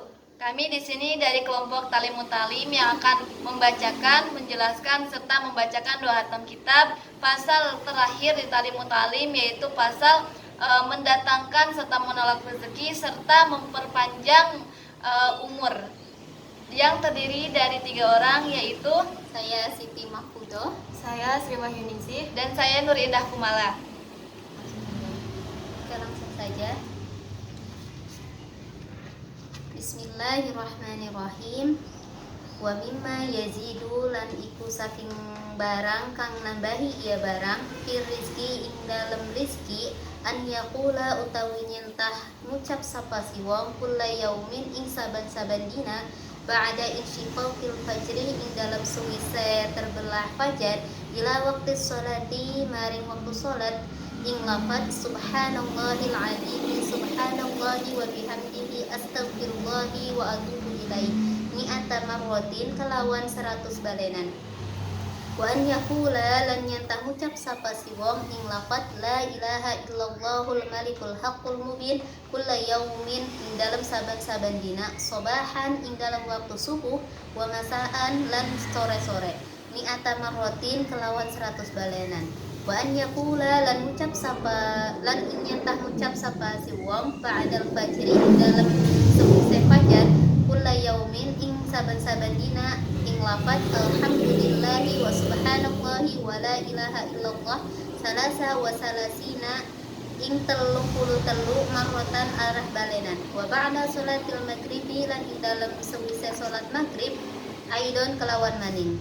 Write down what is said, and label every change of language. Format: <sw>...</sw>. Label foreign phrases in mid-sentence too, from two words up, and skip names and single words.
<id>Kami di sini dari kelompok Talimut Talim yang akan membacakan, menjelaskan serta membacakan doa hatam kitab pasal terakhir di Talimut Talim, yaitu pasal mendatangkan serta menolak rezeki serta memperpanjang umur, yang terdiri dari 3 orang, yaitu saya Siti Mahfudoh, saya Sri Wahyuningsih, dan saya Nur Indah Kumala. langsung saja.</id> <ar>بسم الله الرحمن الرحيم. ومما يزيد</ar> <jv>lan iku saking barang kang nambahi ia barang</jv> <ar>في الرزق</ar> <jv>ing dalem rizki</jv> <ar>أن يقول</ar> <jv>utawi nyentah ngucap sapa si wong</jv> <ar>كل يوم</ar> <jv>ing saban-saban dina</jv> <ar>بعد انشقاق الفجر</ar> <jv>ing dalam suwise</jv> <id>terbelah fajar</id> <ar>إلى وقت الصلاة</ar> <jv>maring waktu salat ing lafaz</jv> <ar>سبحان الله العظيم سبحان الله وبحمده أستغفر الله وأتوب إليه مائة مرة</ar> <jv>kelawan 100 balenan.</jv> <ar>وأن يقول</ar> <jv>lan nyantah ngucap sapa si wong ing lafaz</jv> <ar>لا إله إلا الله الملك الحق المبين كل يوم</ar> <jv>ing dalam saban-saban dina sobahan ing dalam waktu subuh</jv> <ar>ومساء</ar> <jv>lan sore-sore</jv> <ar>مائة مرة</ar> <jv>kelawan 100 balenan.</jv> <ar>وأن يقول</ar> <jv>lan ngucap sapa lan nyantah ngucap sapa si wong</jv> <ar>بعد الفجر</ar> <jv>dalam sewise fajar</jv> <ar>كل يوم</ar> <jv>ing saban-saban dina ing lafaz</jv> <ar>الحمد لله وسبحان الله ولا إله إلا الله ثلاثا وثلاثين</ar> <jv>ing 33 marratan arah balenan.</jv> <ar>وبعد صلاة المغرب</ar> <jv>lan ing dalam sewise salat maghrib aidon kelawan maning.</jv>